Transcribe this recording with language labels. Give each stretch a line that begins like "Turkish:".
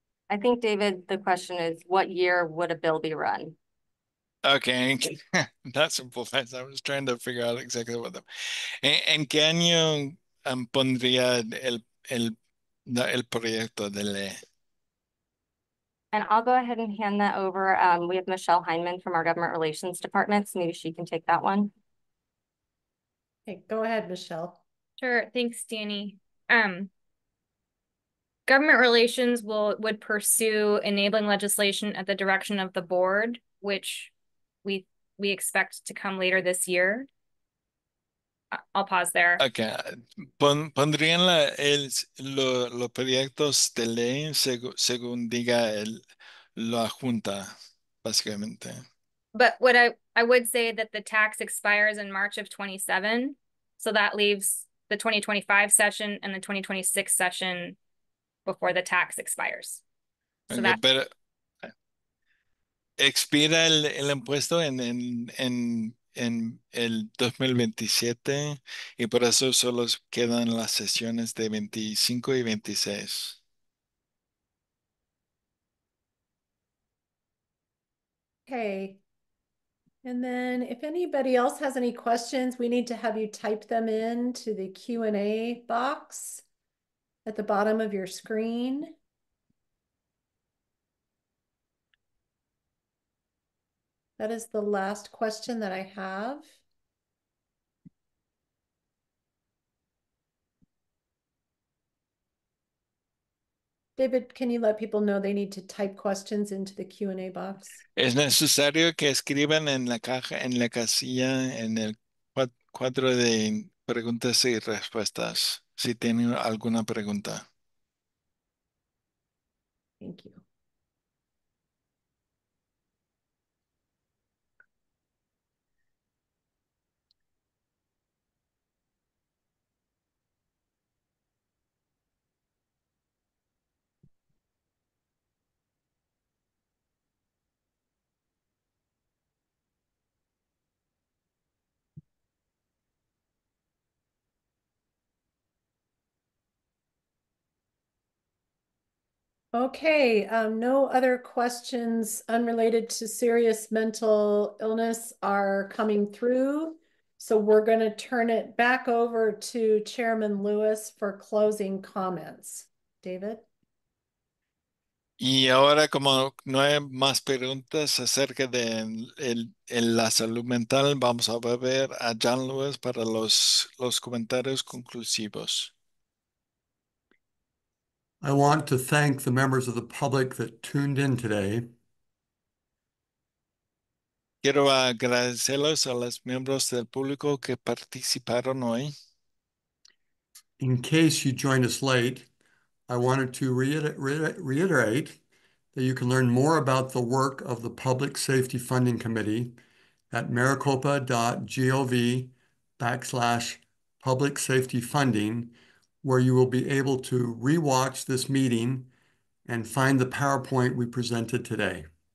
English: I think, David, the question is, what year would a bill be run? Okay, that's simple. I was trying to figure out exactly what
Spanish: ¿En qué año pondría el proyecto de ley?
English: And I'll go ahead and hand that over. We have Michelle Heineman from our Government Relations Department, so maybe she can take that one. Okay, go ahead, Michelle. Sure, thanks, Danny. Government relations would pursue enabling legislation at the direction of the board, which we expect to come later this year. I'll pause there. Okay.
Spanish: Pondrían los proyectos de ley según diga la Junta, básicamente.
English: But what I would say that the tax expires in March of 27, so that leaves the 2025 session and the 2026 session before the tax expires. So
Spanish: Okay, pero expira el impuesto en el 2027 y por eso solo quedan las sesiones de 25 y 26.
English: Okay. And then if anybody else has any questions, we need to have you type them in to the Q&A box at the bottom of your screen. That is the last question that I have. David, can you let people know they need to type questions into the Q&A box?
Spanish: Es necesario que escriban en la caja, en la casilla, en el cuadro de preguntas y respuestas, si tienen alguna pregunta.
English: Thank you. Okay, no other questions unrelated to serious mental illness are coming through. So we're going to turn it back over to Chairman Lewis for closing comments. David?
Spanish: Y ahora, como no hay más preguntas acerca de la salud mental, vamos a volver a John Lewis para los comentarios conclusivos.
English: I want to thank the members of the public that tuned in today.
Spanish: Quiero agradecerles a los miembros del público que participaron hoy.
English: In case you joined us late, I wanted to reiterate that you can learn more about the work of the Public Safety Funding Committee at maricopa.gov/public safety funding, where you will be able to rewatch this meeting and find the PowerPoint we presented today.